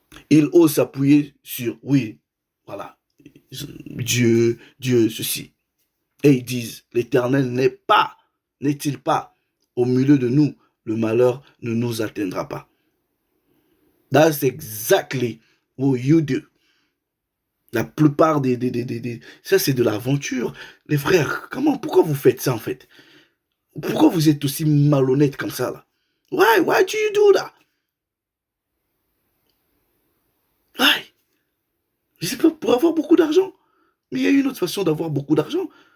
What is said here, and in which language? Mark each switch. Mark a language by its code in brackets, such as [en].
[fr] Ils osent s'appuyer sur, oui, voilà, Dieu, ceci. Et ils disent, l'Éternel n'est-il pas au milieu de nous, le malheur ne nous atteindra pas. [en] That's exactly what you do. [fr] La plupart ça c'est de l'aventure. Les frères, pourquoi vous faites ça en fait? Pourquoi vous êtes aussi malhonnête comme ça là? [en] Why do you do that? Why? [fr] Je sais pas, pour avoir beaucoup d'argent. Mais il y a une autre façon d'avoir beaucoup d'argent.